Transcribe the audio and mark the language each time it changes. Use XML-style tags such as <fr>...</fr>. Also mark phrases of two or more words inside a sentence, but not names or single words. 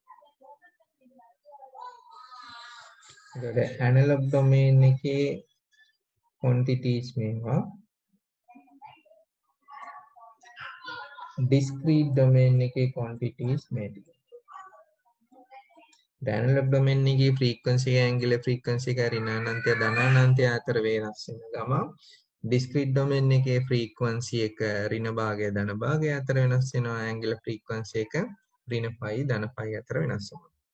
<si>ඒකට</si> <en>analog domain</en> <si>එකේ quantities මේවා</si> <en>discrete domain</en> <si>එකේ quantities මේක.</si> <en>analog domain</en> <si>එකේ</si> <en>frequency angular frequency</en> <si>එක ඍණානන්තය ධනානන්තය අතර වෙනස් වෙන ගම</si> <en>discrete domain</en> <si>එකේ frequency එක ඍණ භාගය ධන භාගය අතර වෙනස් වෙනවා.</si> <en>angular frequency</en> <si>එක ඍණ π ධන π අතර වෙනස් වෙනවා.</si>